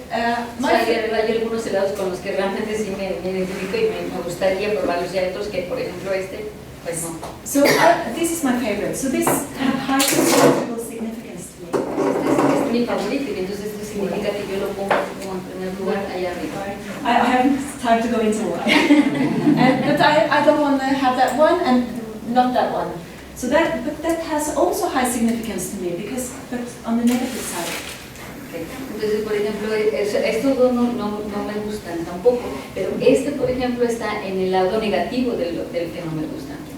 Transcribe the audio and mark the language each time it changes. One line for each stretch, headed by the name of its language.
Spanish: hay algunos helados con los que realmente sí me identifico y me gustaría probarlos, y hay otros que, por ejemplo, pues no.
English: So this is my favorite. So this have high psychological significance to me.
Spanish: Este es mi favorito, y entonces esto significa que yo lo pongo como en primer lugar allá arriba.
English: I haven't time to go into why. But I don't want to have that one and not that one. So but that has also high significance to me, but on the negative side. Okay.
Spanish: Entonces, por ejemplo, estos dos no me gustan tampoco, pero por ejemplo, está en el lado negativo del que no me gustan.